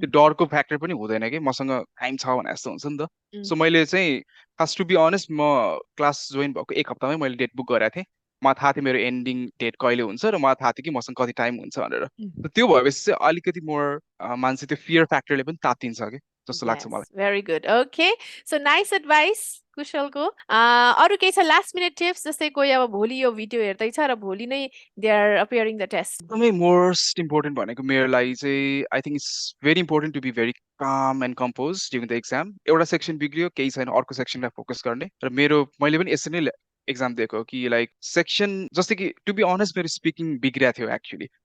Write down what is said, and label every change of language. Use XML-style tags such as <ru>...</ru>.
<ne>त्यो डरको फ्याक्टर पनि हुँदैन कि मसँग टाइम छ भने जस्तो हुन्छ नि त mm, सो मैले चाहिँ खास टु बी अनेस्ट म क्लास जोइन भएको एक हप्तामै मैले डेट बुक गरेको थिएँ मलाई थाहा थियो मेरो एन्डिङ डेट कहिले हुन्छ र मलाई थाहा थियो कि मसँग कति टाइम हुन्छ भनेर mm. त्यो भएपछि चाहिँ अलिकति मोर मान्छे त्यो फियर फ्याक्टरले पनि तातिन्छ कि जस्तो लाग्छ</ne> <en>Yes,</en> <ne>मलाई</ne> <en>very good. Okay. So nice advice, कुशलको.</en> <ne>अरू केही छ लास्ट मिनट टिप्स जस्तै कोही अब भोलि यो भिडियो हेर्दैछ र भोलि नै</ne> <en>They are appearing the test.</en> <ne>एकदमै मोस्ट इम्पोर्टेन्ट भनेको मेरो लागि चाहिँ</ne> <en>I think it's very important to be very calm and compose during the exam</en> <ne>एउटा सेक्सन बिग्रियो केही छैन अर्को सेक्सनलाई फोकस गर्ने र मेरो मैले पनि यसरी नै एक्जाम दिएको हो कि लाइक सेक्सन जस्तै कि टु बी अनेस्ट मेरो स्पिकिङ बिग्रिएको थियो एक्चुली</ne>